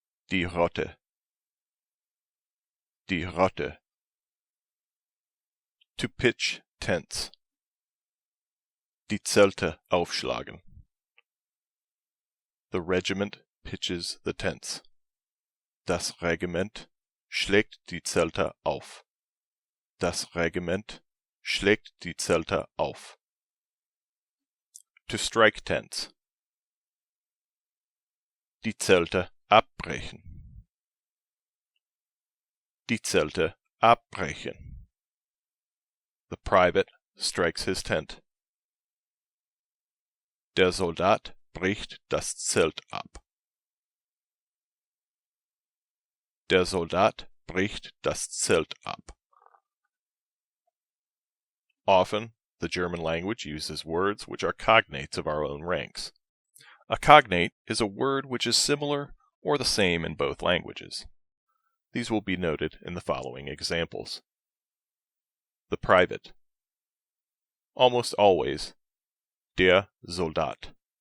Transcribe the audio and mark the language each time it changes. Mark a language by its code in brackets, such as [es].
[de] Die Rotte. Die Rotte. [en] To pitch tents. [de] Die Zelte aufschlagen. [en] The regiment pitches the tents. [de] Das Regiment schlägt die Zelte auf. Das Regiment schlägt die Zelte auf. [en] To strike tents. [de] Die Zelte abbrechen. Die Zelte abbrechen. [en] The private strikes his tent. [de] Der Soldat bricht das Zelt ab. Der Soldat bricht das Zelt ab. [en] Often, the German language uses words which are cognates of our own ranks. A cognate is a word which is similar or the same in both languages. These will be noted in the following examples. The private. Almost always, der Soldat.